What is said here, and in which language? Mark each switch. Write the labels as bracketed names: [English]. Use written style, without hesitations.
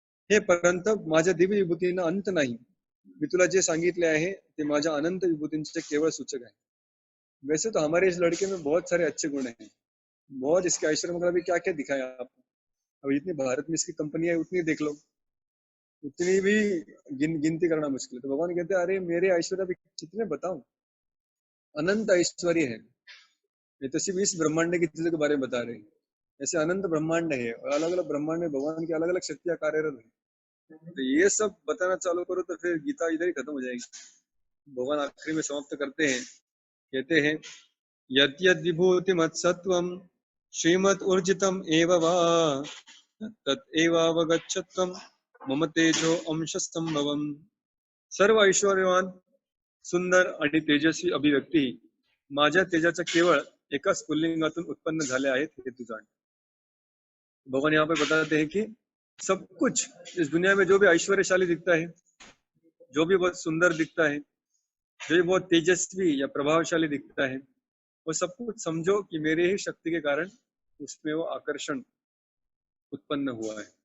[Marathi] हे परंतप, माझ्या दिव्य विभूतींना अंत नाही। मी तुला जे सांगितले आहे ते माझ्या अनंत विभूतींचे केवळ सूचक आहे। [Hindi] वैसे तो हमारे इस लड़के में बहुत सारे अच्छे गुण हैं, बहुत। इसके ऐश्वर्य मतलब अभी क्या क्या दिखाया आपको? अब इतनी भारत में इसकी कंपनियां उतनी देख लो, उतनी भी गिनती करना मुश्किल है। तो भगवान कहते हैं अरे मेरे ऐश्वर्य भी कितने बताऊं, अनंत ऐश्वर्य है। ये तो सिर्फ इस ब्रह्मांड की चीजों के बारे में बता रहे हैं, ऐसे अनंत ब्रह्मांड है और अलग अलग ब्रह्मांड में भगवान की अलग अलग शक्तियां कार्यरत है। तो ये सब बताना चालू करो तो फिर गीता इधर ही खत्म हो जाएगी। भगवान आखिरी में समाप्त करते हैं, कहते हैं [Sanskrit] यद् यद् विभूति मत्सत्वम श्रीमद ऊर्जितम एव वा तत् एवावगच्छत्वम मम तेजो अंश संभवम। [Marathi] सर्व ऐश्वर्यवान सुंदर आणि तेजस्वी अभिव्यक्ती माझ्या तेजाच्या केवळ एका स्फुल्लिंगातून उत्पन्न झाले आहेत, हे तू जाण। [Hindi] भगवान यहाँ पर बताते हैं कि सब कुछ इस दुनिया में जो भी ऐश्वर्यशाली दिखता है, जो भी बहुत सुंदर दिखता है, जो भी बहुत तेजस्वी या प्रभावशाली दिखता है, वो सब कुछ समझो कि मेरे ही शक्ति के कारण उसमें वो आकर्षण उत्पन्न हुआ है।